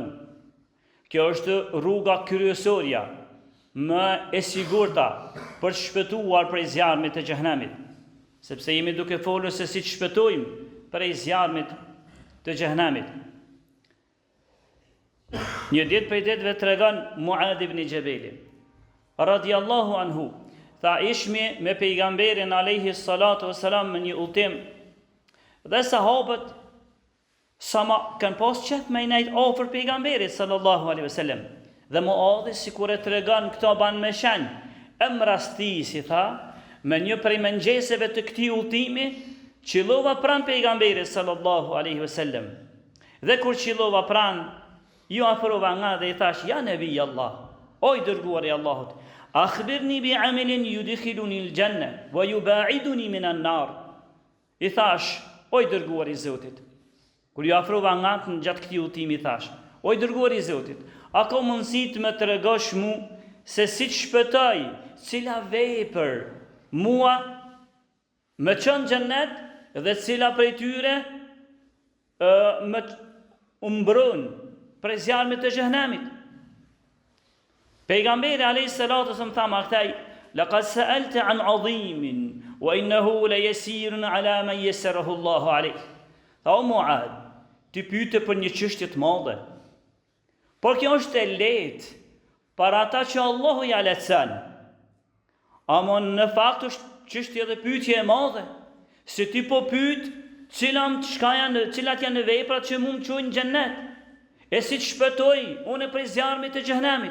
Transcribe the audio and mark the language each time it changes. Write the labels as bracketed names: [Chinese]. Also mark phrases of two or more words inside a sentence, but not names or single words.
[Albanian] Kjo është rruga kryesorja më e sigurta për të shpëtuar prej zjarmit të xhenemit, sepse jemi duke folur se si të shpëtojmë prej zjarmit të xhenemit. Një ditë prej ditëve tregon Muad ibn Jabal [Arabic] رضي الله عنه, [Albanian] tha ishmi me pejgamberin [Arabic] عليه الصلاة والسلام [Albanian] në një udhtim dhe sahabët kanë pas qef me nejt ofër pejgamberit [Arabic] صلى الله عليه وسلم. [Albanian] Dhe Muadhi, sikur e tregon këto ban me shenj, emrasti si tha, me një prej mëngjeseve të këtij udhimi, qillova pranë pejgamberit [Arabic] صلى الله عليه وسلم. [Albanian] Dhe kur qillova pranë, ju afrova nga dhe i thash: [Arabic] يا نبي الله, [Albanian] o i dërguari i Allahut, [Arabic] أخبرني بعمل يدخلني الجنة ويباعدني من النار. [Albanian] I thash: o i dërguari i Zotit, kur ju afrova nga në gjatë këtij udhimi, i thash: o i dërguari i Zotit, a ka mundësi të më tregosh mu se si të shpëtoj, cila vepër mua më çon xhennet dhe cila prej tyre më umbron prej zjarmit të xhenemit? [Arabic] Pejgamberi عليه الصلاة والسلام [Albanian] tha ma këtaj: [Arabic] لقد سألت عن عظيم وإنه ليسير على من يسره الله عليه. [Albanian] Tha o Muad, ti pyete për një çështje të madhe, por kjo është e lehtë për ata që Allahu ja lehtëson. Ama në fakt është çështje dhe pyetje e madhe, se ti po pyet cilat janë veprat që mund të çojnë në xhennet, e si të shpëtoj unë prej zjarmit të xhenemit.